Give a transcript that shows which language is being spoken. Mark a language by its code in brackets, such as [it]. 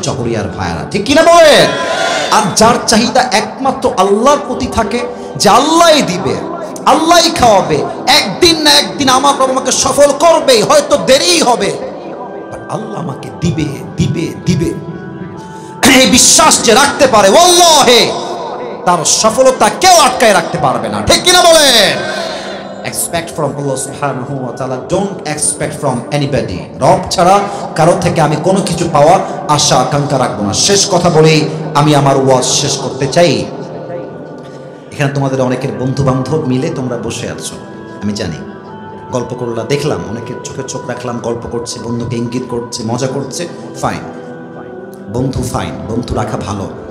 [bn] জহরিয়ার ভাইয়ারা ঠিক কিনা বলেন? আর যার চাহিদা একমাত্র আল্লাহর প্রতি থাকে, যে আল্লাহই দিবে, আল্লাহই খাওয়াবে, একদিন না একদিন আমার প্রভু আমাকে সফল করবে, হয়তো দেরি হবে, বাট আল্লাহ আমাকে দিবে দিবে দিবে। এই বিশ্বাস যে রাখতে পারে, ওয়াল্লাহি তার সফলতা কেউ আটকায় রাখতে পারবে না। ঠিক কিনা বলেন? [en] Expect from Allah subhanahu wa ta'ala, don't expect from anybody. [bn] রব ছাড়া কারো থেকে আমি কোনো কিছু পাওয়ার আশা আকাঙ্ক্ষা রাখবো না। শেষ কথা বলেই আমি আমার ওয়াজ শেষ করতে চাই। এখানে তোমাদের অনেকের বন্ধু বান্ধব মিলে তোমরা বসে আছো, আমি জানি। গল্প করলা, দেখলাম অনেকের চোখে চোখ রাখলাম, গল্প করছে, বন্ধুকে ইঙ্গিত করছে, মজা করছে, ফাইন বন্ধু, ফাইন বন্ধু রাখা ভালো।